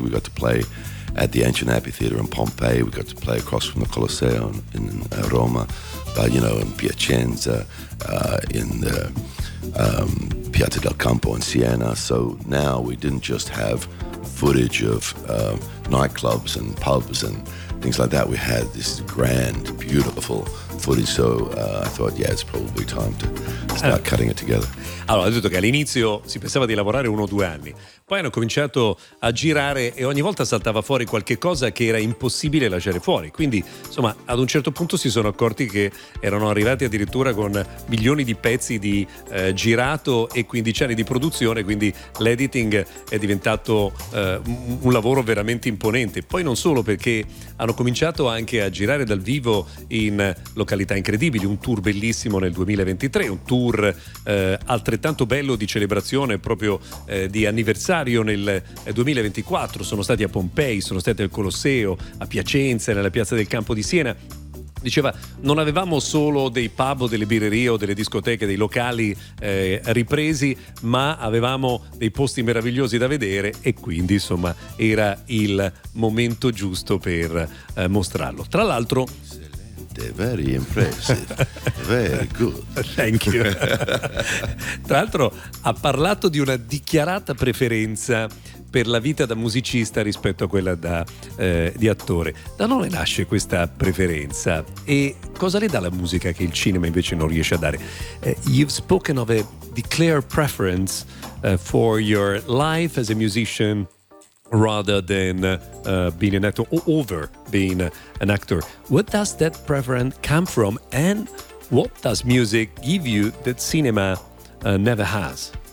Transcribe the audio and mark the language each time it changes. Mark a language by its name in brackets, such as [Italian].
[English] We got to play at the ancient amphitheater in Pompeii. We got to play across from the Colosseo in Roma, but, you know, in Piacenza, in the Piazza del Campo in Siena. So now we didn't just have footage of nightclubs and pubs and things like that. We had this grand, beautiful footage, so I thought, yeah, it's probably time to start cutting it together. [Italian] Allora, ho detto che all'inizio si pensava di lavorare uno o due anni, poi hanno cominciato a girare e ogni volta saltava fuori qualche cosa che era impossibile lasciare fuori. Quindi, insomma, ad un certo punto si sono accorti che erano arrivati addirittura con milioni di pezzi di girato e 15 anni di produzione, quindi l'editing è diventato un lavoro veramente imponente. Poi non solo, perché hanno cominciato anche a girare dal vivo in località incredibili, un tour bellissimo nel 2023, un tour altrettanto bello di celebrazione proprio di anniversario nel 2024. Sono stati a Pompei, sono stati al Colosseo, a Piacenza, nella Piazza del Campo di Siena. Diceva, non avevamo solo dei pub o delle birrerie o delle discoteche, dei locali ripresi, ma avevamo dei posti meravigliosi da vedere e quindi insomma era il momento giusto per mostrarlo. Tra l'altro, [English] very impressive, very good, thank you. [Italian] Tra l'altro ha parlato di una dichiarata preferenza per la vita da musicista rispetto a quella da di attore. Da dove nasce questa preferenza e cosa le dà la musica che il cinema invece non riesce a dare? [English] You've spoken of a declared preference for your life as a musician rather than being an actor, or over being an actor. What does that preference come from, and what does music give you that cinema never has?